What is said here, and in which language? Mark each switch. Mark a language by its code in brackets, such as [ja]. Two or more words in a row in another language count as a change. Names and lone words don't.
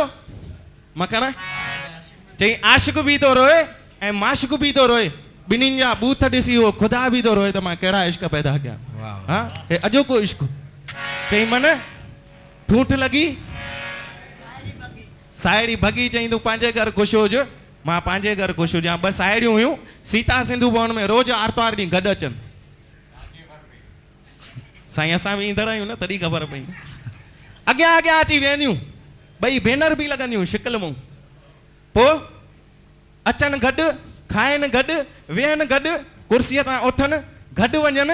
[sd] मखण चई आशिक बि थो रोए ऐं माशिक बि थो रोए, ॿिन्हिनि जा बूथ ॾिसी उहो ख़ुदा बि थो रोए त मां कहिड़ा इश्क पैदा कया। हाँ हे अॼोको इश्क। चई मन ठूठ लॻी साहेड़ी भगी। चई तूं पंहिंजे घर ख़ुशि हुज, मां पंहिंजे घर ख़ुशि हुजां। ॿ साहेड़ियूं हुयूं सीता सिंधु भवन में, रोज़ आर्तवार ॾींहुं गॾु अचनि। साईं असां बि ईंदड़ आहियूं न, तॾहिं ख़बर पई। अॻियां अॻियां अची वेंदियूं, ॿई भेनर बि लॻंदियूं शिकिल मूं। पोइ अचनि गॾु, खाइनि गॾु, वेहनि गॾु, कुर्सीअ तां उथनि गॾु, वञनि।